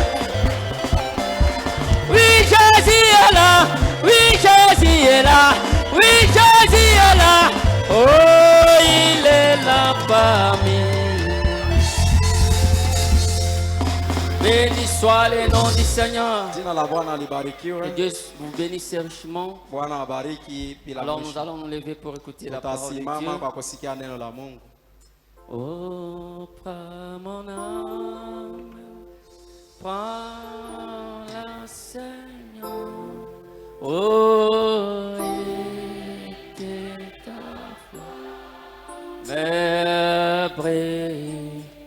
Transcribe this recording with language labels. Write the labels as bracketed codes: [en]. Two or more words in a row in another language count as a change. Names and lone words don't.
[fr] oui Jésus est là oui Jésus est là oui Jésus est là oh il est là parmi soit le nom du Seigneur. [sw] Jina la Bwana [fr] Que [sw] libarikiwe. [fr] Dieu vous bénisse richement. [sw] Bwana abariki bila [fr] Alors nous [sw] mwisho. [fr] allons nous lever pour écouter la parole de [sw] Tutasimama [fr] Dieu. [sw] kwa kusikia neno la Mungu. [fr] Oh, prends mon âme, prends la Seigneur. Oh, et que ta foi me brille.